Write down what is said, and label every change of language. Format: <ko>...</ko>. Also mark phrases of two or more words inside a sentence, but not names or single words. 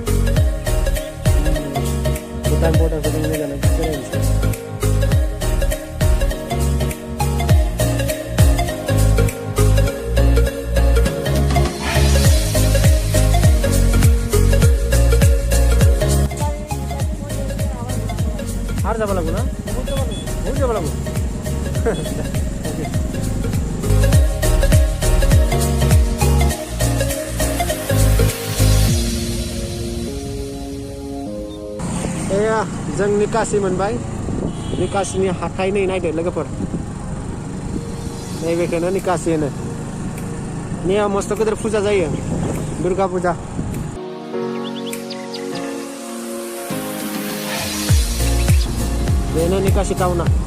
<brx>भुटान बर्डारखौ जों मोजाङै बेरायनोसै</brx> <as>आरो যাব লাগিব ना बहुत যাব লাগিব</as> <brx>जों निकासि मोनबाय निकासिनि हाथाय नै नायदो लोगोफोर नैबेखौनो निकासि होनो नैयाव मस्त गिदिर फुजा जायो दुर्गा फुजा बेनो निकासि टाउना</brx>